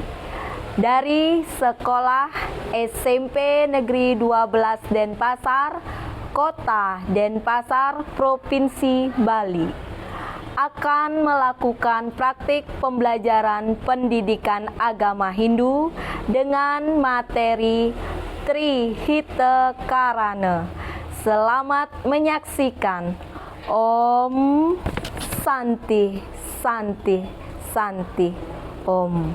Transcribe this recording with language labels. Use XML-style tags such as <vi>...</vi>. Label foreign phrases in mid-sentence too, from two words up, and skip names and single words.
<id>Dari Sekolah SMP Negeri 12 Denpasar, Kota Denpasar, Provinsi Bali. Akan melakukan praktik pembelajaran pendidikan agama Hindu dengan materi Trihita Karana. Selamat menyaksikan.</id> <sa>Om Santi Santi Santi Om.</sa>